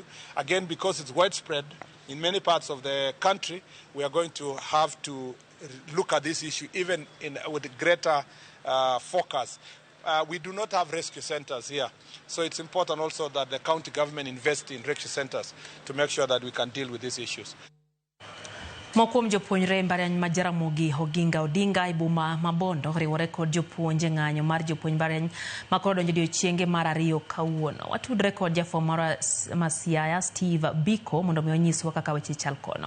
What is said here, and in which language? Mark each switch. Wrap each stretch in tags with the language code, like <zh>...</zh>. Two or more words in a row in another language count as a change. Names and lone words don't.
<en>Again, because it's widespread in many parts of the country, we are going to have to look at this issue even with greater focus. We do not have rescue centers here, so it's important also that the county government invest in rescue centers to make sure that we can deal with these issues.</en> <luo>Mokuom jopuonjre mbalariany ma Jaramogi Oginga Odinga ibuma Mabondo riwore kod jopuonje ng'anyo mar jopuonj mbalariany makoro donjo odiechienge mar 2 kawuono. Watudre kod jafwambo ma Siaya Steve Biko mondo mi onyiswa kaka weche chal kono.</luo>